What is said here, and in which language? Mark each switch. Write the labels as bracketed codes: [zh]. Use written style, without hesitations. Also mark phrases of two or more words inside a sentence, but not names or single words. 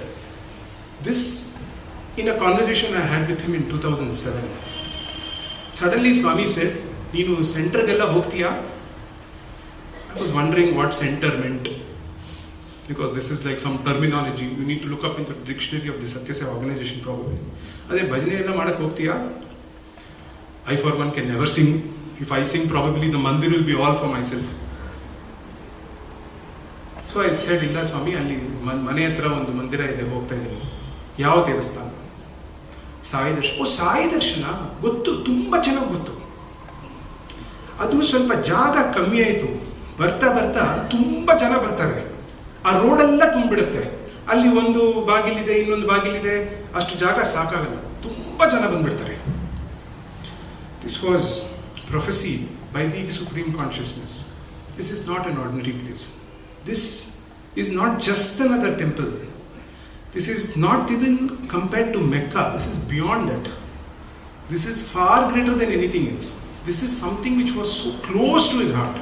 [en] This, in a conversation I had with him in 2007, suddenly Swami said, [kn] "ನೀನು ಸೆಂಟರ್ ಗೆಲ್ಲ ಹೋಗ್ತೀಯ?" [en] I was wondering what center meant. Because this is like some terminology. You need to look up into the dictionary of the SATHYA organization probably. [kn] ಅದೇ ಭಜನೆ ಎಲ್ಲ ಮಾಡಕ್ ಹೋಗ್ತೀಯ? [en] I for one can never sing. If I sing, probably the mandir will be all for myself. So I said, [kn] "ಇಲ್ಲ ಸ್ವಾಮಿ, ಅಲ್ಲಿ ಮನೆ ಹತ್ರ ಒಂದು ಮಂದಿರ ಇದೆ ಹೋಗ್ತಾ ಇದೀನಿ." ಯಾವ್ ದೇವಸ್ಥಾನ? ಸಾಯಿ ದರ್ಶನ್. ಓ, ಸಾಯಿ ದರ್ಶನ ಗೊತ್ತು, ತುಂಬಾ ಚೆನ್ನಾಗಿ ಗೊತ್ತು. Adu ಸ್ವಲ್ಪ ಜಾಗ ಕಮ್ಮಿ ಆಯಿತು. ಬರ್ತಾ ಬರ್ತಾ ತುಂಬಾ ಜನ ಬರ್ತಾರೆ. ಆ ರೋಡ್ ಎಲ್ಲ ತುಂಬಿಡುತ್ತೆ. ಅಲ್ಲಿ ಒಂದು ಬಾಗಿಲಿದೆ, ಇನ್ನೊಂದು ಬಾಗಿಲಿದೆ, ಅಷ್ಟು ಜಾಗ ಸಾಕಾಗಲ್ಲ. ತುಂಬಾ ಜನ ಬಂದ್ಬಿಡ್ತಾರೆ. [en] This was prophecy by the Supreme Consciousness. This is not an ordinary place. This is not just another temple. This is not even compared to Mecca. This is beyond that. This is far greater than anything else. This is something which was so close to his heart.